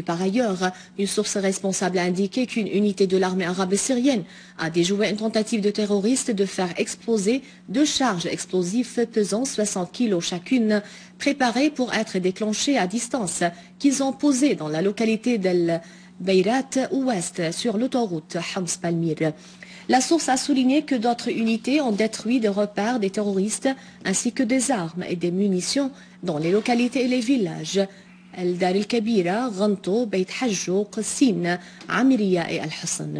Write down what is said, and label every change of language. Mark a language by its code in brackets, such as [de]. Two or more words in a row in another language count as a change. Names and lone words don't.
[fr] Par ailleurs, une source responsable a indiqué qu'une unité de l'armée arabe syrienne a déjoué une tentative de terroristes de faire exploser deux charges explosives pesant 60 kg chacune, préparées pour être déclenchées à distance, qu'ils ont posées dans la localité d'El Beirat Ouest sur l'autoroute Homs-Palmyre. La source a souligné que d'autres unités ont détruit des repères des terroristes ainsi que des armes et des munitions dans les localités et les villages El-Dar el-Kabira, Ghanto, Beit Hajjo, Qassin, Amiriya et Al-Hassan.